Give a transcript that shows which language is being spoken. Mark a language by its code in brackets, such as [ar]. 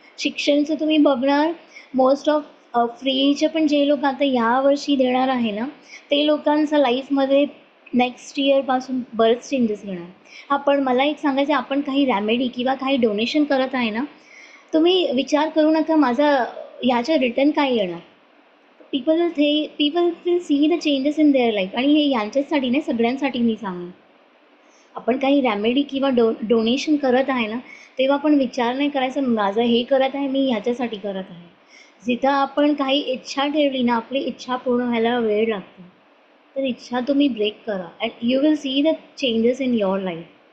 [mr] शिक्षणचं तुम्ही बघणार, most of फ्रीचे पण जे लोक आता यावर्षी देणार आहे ना, ते लोकांचा लाईफमध्ये नेक्स्ट इयरपासून बरेच चेंजेस येणार. हां, पण मला एक सांगायचं आहे, आपण काही रॅमेडी किंवा काही डोनेशन करत आहे ना, तुम्ही विचार करू नका माझा ह्याचं रिटर्न काय येणार. [en] People will see the changes in their life. [mr] आणि हे यांच्याचसाठी नाही, सगळ्यांसाठी मी सांगेन. आपण काही रॅमेडी किंवा डोनेशन करत आहे ना, तेव्हा आपण विचार नाही करायचा माझं हे करत आहे, मी ह्याच्यासाठी करत आहे. जिथं आपण काही इच्छा ठेवली ना, आपली इच्छा पूर्ण व्हायला वेळ लागतो. तर इच्छा तुम्ही ब्रेक करा [en] And you will see the changes in your life.